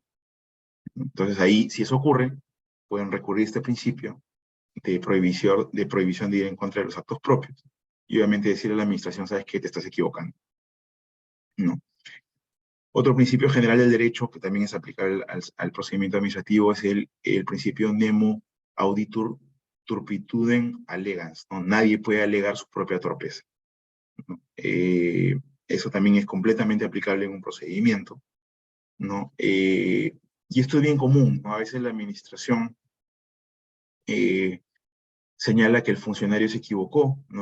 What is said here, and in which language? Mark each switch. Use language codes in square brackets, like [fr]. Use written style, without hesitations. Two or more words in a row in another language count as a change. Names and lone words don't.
[es] Entonces ahí, si eso ocurre, pueden recurrir a este principio de prohibición de ir en contra de los actos propios. Y obviamente decirle a la administración, sabes que te estás equivocando. No. Otro principio general del derecho, que también es aplicable al procedimiento administrativo, es el principio [la] nemo auditur turpitudem allegans, [es] ¿no? Nadie puede alegar su propia torpeza, ¿no? Eso también es completamente aplicable en un procedimiento, ¿no? Y esto es bien común, ¿no? A veces la administración señala que el funcionario se equivocó, ¿no?